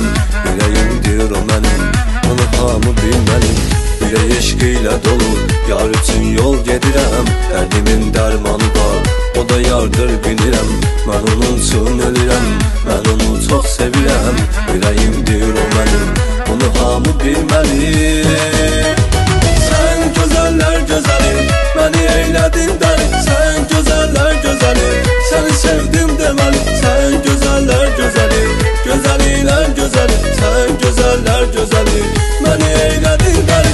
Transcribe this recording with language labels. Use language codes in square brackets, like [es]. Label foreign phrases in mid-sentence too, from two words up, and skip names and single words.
[az] Ürəyimdir o mənim, onu hamı bilməli. Ürək eşqiylə dolu yar üçün yol gedirəm, dərdimin dərmanı var, o da yardır bilirəm. Mən onun üçün ölürəm, mən onu çox sevirəm. Ürəyimdir o mənim, onu hamı bilməli. [tr] Sen güzeller güzeli, beni eyledin deli. Sen güzeller güzeli, seni sevdim demeli. Sen güzeller güzeli, güzeliyle güzeli. Sen güzeller güzeli, beni eyledin deli.